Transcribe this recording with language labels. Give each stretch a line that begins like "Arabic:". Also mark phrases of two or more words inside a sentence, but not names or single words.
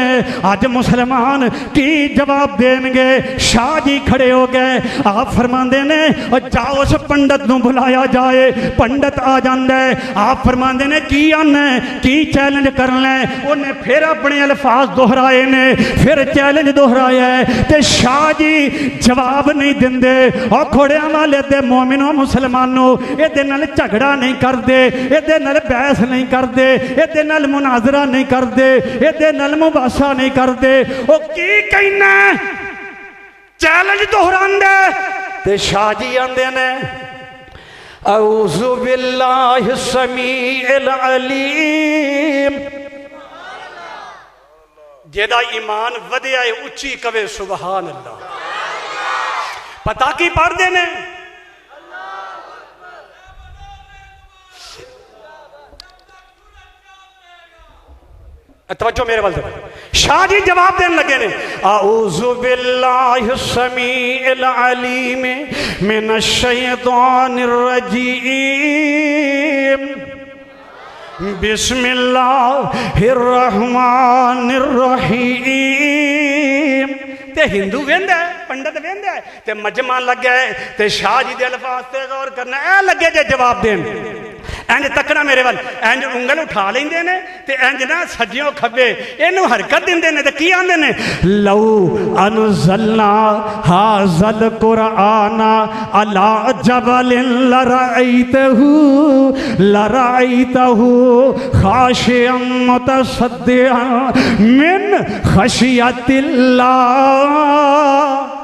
Punjabi: ਅੱਜ ਮੁਸਲਮਾਨ ਕੀ ਜਵਾਬ ਦੇਣਗੇ? ਸ਼ਾਹ ਜੀ ਖੜ੍ਹੇ ਹੋ ਗਏ, ਆਪ ਫ਼ਰਮਾਉਂਦੇ ਨੇ ਔਰ ਜਾਓ ਉਸ ਪੰਡਿਤ ਨੂੰ ਬੁਲਾਇਆ ਜਾਏ। ਪੰਡਿਤ ਆ ਜਾਂਦਾ ਹੈ, ਆਪ ਫ਼ਰਮਾਉਂਦੇ ਨੇ ਕੀ ਆਣਾ ਹੈ, ਕੀ ਚੈਲੇਂਜ ਕਰਨਾ ਹੈ? ਉਨ੍ਹਾਂ ਫਿਰ ਅਪਣੇ ਅਲਫ਼ਾਜ਼ ਦੁਹਰਾਏ ਨੇ, ਫਿਰ ਚੈਲੇਂਜ ਦੁਹਰਾਇਆ ਹੈ ਤੇ ਸ਼ਾਹ ਜੀ ਜਵਾਬ ਨਹੀਂ ਦੇਂਦੇ। ਔਰ ਘੋੜੀਆਂ ਵਾਲੇ ਤੇ ਮੋਮਿਨੋ ਮੁਸਲਮਾਨੋ ਇਹਦੇ ਨਾਲ ਝਗੜਾ ਨਹੀਂ ਕਰਦੇ, ਇਹਦੇ ਨਾਲ ਬਹਿਸ ਨਹੀਂ ਕਰਦੇ, ਇਹਦੇ ਨਾਲ ਮੁਨਾਜ਼ਰਾ ਨਹੀਂ ਕਰਦੇ, ਇਹਦੇ ਨਾਲ ਮੁਬਾਸਾ ਨਹੀਂ ਕਰਦੇ। ਓ ਕੀ ਕਹਿਣਾ ਚੈਲੇਂਜ ਦੁਹਰਾਂਦੇ ਤੇ ਸ਼ਾਹ ਜੀ ਆਂਦੇ ਨੇ
Arabic: أعوذ بالله السميع العليم.
Punjabi: ਜੇਦਾ ਈਮਾਨ ਵਧੀਆ ਹੈ ਉੱਚੀ ਕਹੇ
Arabic: سبحان الله.
Punjabi: ਪਤਾ ਕੀ ਪੜ੍ਹਦੇ ਨੇ ਤਵੱਜੋ ਮੇਰੇ ਵੱਲ। ਸ਼ਾਹ ਜੀ ਜਵਾਬ ਦੇਣ ਲੱਗੇ ਨੇ
Arabic: أعوذ بالله السميع العليم من الشيطان الرجيم بسم الله الرحمن الرحيم.
Punjabi: ਤੇ ਹਿੰਦੂ ਵੇਂਦਾ ਹੈ, ਪੰਡਿਤ ਵੇਂਦਾ ਹੈ ਤੇ ਮਜਮਾ ਲੱਗੇ ਤੇ ਸ਼ਾਹ ਜੀ ਦੇ ਅਲਫ਼ਾਜ਼ ਤੇ ਗ਼ੌਰ ਕਰਨਾ। ਐ ਲੱਗੇ ਜੇ ਜਵਾਬ ਦੇਣ, ਇੰਜ ਤੱਕਣਾ ਮੇਰੇ ਵੱਲ, ਇੰਜ ਉਂਗਲ ਉਠਾ ਲੈਂਦੇ ਨੇ ਤੇ ਇੰਜ ਨਾ ਸੱਜਿਓਂ ਖੱਬੇ ਇਨੂੰ ਹਰਕਤ ਦਿੰਦੇ ਨੇ ਤੇ ਕੀ ਆਂਦੇ ਨੇ
Arabic: لو أنزلنا هذا القرآن على جبل لرأيته خاشعا متصدعا من خشية الله.